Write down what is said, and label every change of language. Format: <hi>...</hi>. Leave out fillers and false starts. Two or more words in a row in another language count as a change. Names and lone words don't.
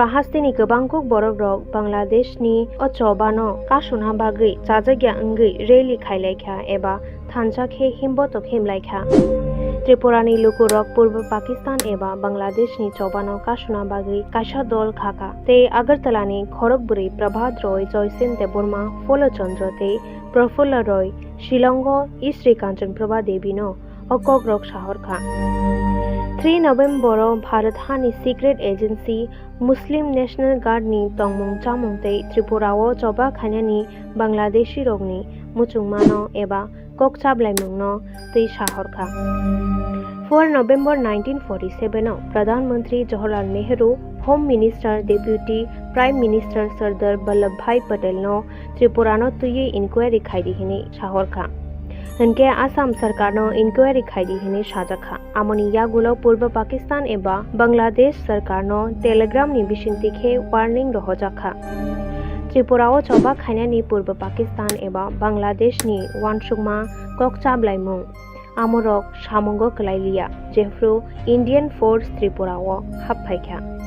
<trp>हास्तेनि गोबांखौ बरफ रक बांग्लादेशनि अचबानो कासुना बागै जाजाग्या अंगै रेली खायलायखा एबा थानसाखे हिमबतक हिमलायखा त्रिपुरानि लुकुरक पूर्व पाकिस्तान एबा बांग्लादेशनि चबानो कासुना बागै काशा दल खाका ते आगरतलानि खरगबुरी प्रभात रॉय जयसेन देबबर्मा फलचंद्र ते प्रफुल्ल रॉय शिलंग इश्री कांचन प्रभा देवीनो अकग्रक साहरखा 3 November भारत हानि</trp> <en>secret agency</en> <trp>मुस्लिम नेशनल गार्ड नि तंगमुं चामुं ते त्रिपुराओ चबा खायनानि बांग्लादेशी रगनि muchungmano eba kokchablai-mungno tui sahorkha 4 November 1947 no</trp> <hi>प्रधान मंत्री</hi> <trp>Jawaharlal Nehru</trp> <en>Home Minister Deputy Prime Minister</en> <trp>Sardar Vallabhbhai Patel no Tripura no tuye inquiry khaidi hini sahorkha Hanke Assam Sarkar no inquiry khaidi hini sajakha amoni yagulo Purba Pakistan eba Bangladesh Sarkar no telegram ni bishinti khe warning rohojakha Tripura o choba khaina ni Purba Pakistan eba Bangladesh ni wansukma kokchablai-mung amorok samongo klailia jefru</trp> <en>Indian Force</en> <trp>Tripura o haphaikha</trp>